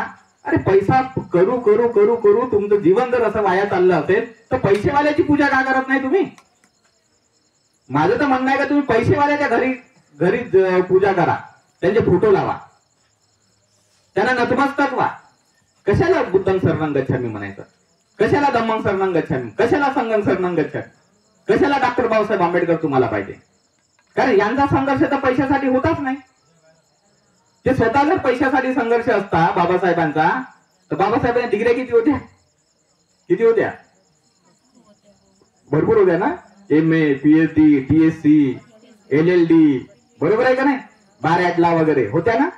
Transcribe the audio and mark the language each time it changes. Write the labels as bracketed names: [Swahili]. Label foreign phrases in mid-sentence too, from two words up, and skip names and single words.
[Marathi] अरे पैसा करू तुमचं जीवन जर असं वाया चाललं असेल तर पैसेवाल्याची पूजा का करत नाही तुम्ही? माझं तर म्हणणं आहे का तुम्ही पैसेवाल्याच्या घरी पूजा करा, त्यांचे फोटो लावा, त्यांना नतमस्तक व्हा. कशाला [Pali] बुद्धं शरणं गच्छामी [Marathi] म्हणायचं? कशाला [Pali] धम्मं शरणं गच्छामी? कशाला संघं शरणं गच्छामी? [Marathi] कशाला डॉक्टर बाबासाहेब आंबेडकर तुम्हाला पाहिजे? कारण यांचा संघर्ष तर पैशासाठी होताच नाही. ते स्वतः जर पैशासाठी संघर्ष असता बाबासाहेबांचा, तर बाबासाहेबांच्या डिग्र्या किती होत्या? भरपूर होत्या ना, MA, PhD, TSc, LLD, बरोबर आहे का नाही, बारॅटला वगैरे होत्या ना.